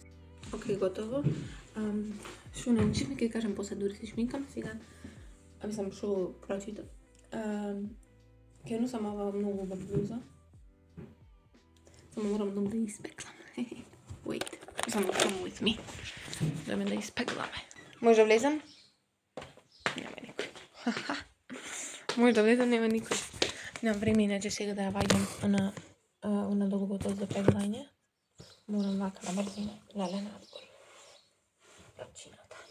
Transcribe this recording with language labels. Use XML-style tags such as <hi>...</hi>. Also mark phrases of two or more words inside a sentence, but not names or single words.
<mk>Окей, готово. Шо не учиме, ќе кажам после, дури се шминкам сега. Мислам, шо прочитам. Ќе носам ова многу убава блуза. Само морам да испеклам. Wait, само</mk> <en>come with me.</en> <mk>Дојме да испекламе. Може да влезам? Нема никој. Може да влезам, нема никој. Немам време, иначе сега да ја ваѓам на долгото за пеглање. Морам вака на брзина. Леле надвор. Прачината.</mk>